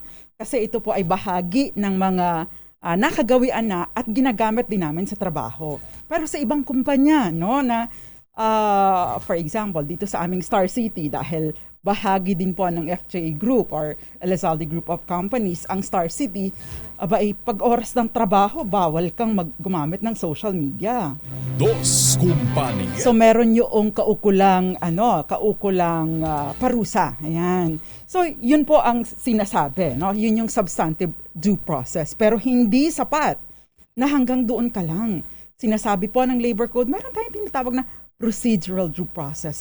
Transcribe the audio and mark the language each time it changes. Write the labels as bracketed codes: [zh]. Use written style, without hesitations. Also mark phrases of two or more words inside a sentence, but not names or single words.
[tl] Kasi ito po ay bahagi ng mga nakagawian na at ginagamit din namin sa trabaho. Pero sa ibang kumpanya, no, na [en] for example, [tl] dito sa aming Star City, dahil bahagi din po ng FJA Group or Elizalde Group of Companies, ang Star City, pag oras ng trabaho, bawal kang gumamit ng [en] social media. [es] Dos Compañeras. [tl] So meron yung kaukulang parusa. Ayan. So yun po ang sinasabi, no? Yun yung [en] substantive due process. [tl] Pero hindi sapat na hanggang doon ka lang. Sinasabi po ng [en] labor code, [tl] meron tayong tinatawag na [en] procedural due process.